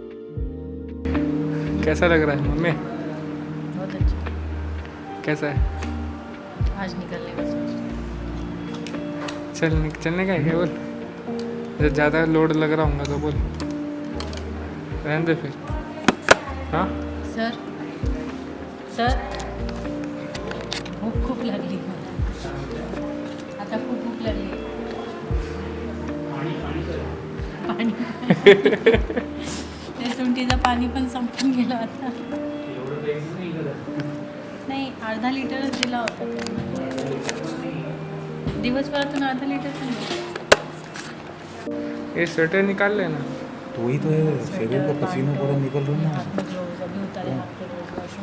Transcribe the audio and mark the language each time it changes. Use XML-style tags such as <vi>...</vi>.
<hi>कैसा लग रहा है मम्मी? बहुत अच्छा। कैसा है? आज निकलने का सोच। चलने का है क्या? बोल, जब ज़्यादा लोड लग रहा होगा तो बोल, रहने दे फिर। हाँ</hi> <mr>सर भूक खूप लागली मला, आता खूप भूक लागली। पाणी त्या सुंठीचं पाणी पण संपून गेलं आता। नाही, अर्धा लिटरच दिला होता दिवसभरातून, अर्धा लिटर पण दिला।</mr> <hi>ये स्वेटर निकाल लेना। तो वही तो है, शरीर का पसीना पूरा निकल रहा है ना। हाथ में ग्लोव्स अभी उतारे, हाथ पे ग्लोव्स,</hi>